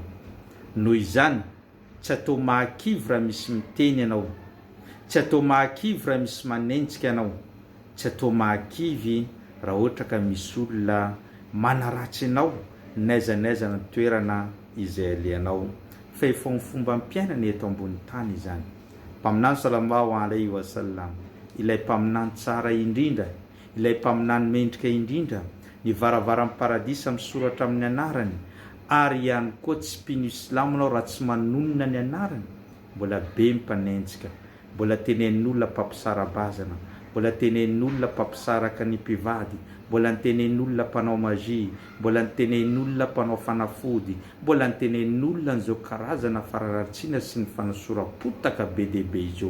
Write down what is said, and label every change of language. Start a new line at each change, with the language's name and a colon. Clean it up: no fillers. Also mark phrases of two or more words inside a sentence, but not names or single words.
Malagasy: Noho izany, tsy atao mahakivy raha misy miteny ianao, tsy atao mahakivy raha misy manenjika ianao, tsy atao mahakivy raha ohatra ka misy olona manaratsy anao n'aiza n'aiza ny toerana izay aleanao fa efa ny fomba mpiainana eto ambony tany izany.
Arabic: Mpaminany صلى الله عليه وسلم,
Malagasy: ilay mpaminany tsara indrindra, ilay mpaminany mendrika indrindra, ny varavaran'ny paradisa misoratra amin'ny anarany, ary ihany koa tsy mpino islamonao raha tsy manonona ny anarany. Mbola be mpanenjika, mbola tenenin'olona mpampisara-bazana, mbola tenenin'olona mpampisaraka ny mpivady, mbola tenenin'olona mpanao magia, mbola tenenin'olona mpanao fanafody, mbola tenenin'olona n'izao karazana fararatsiana sy ny fanasoram-potaka be dehibe izao.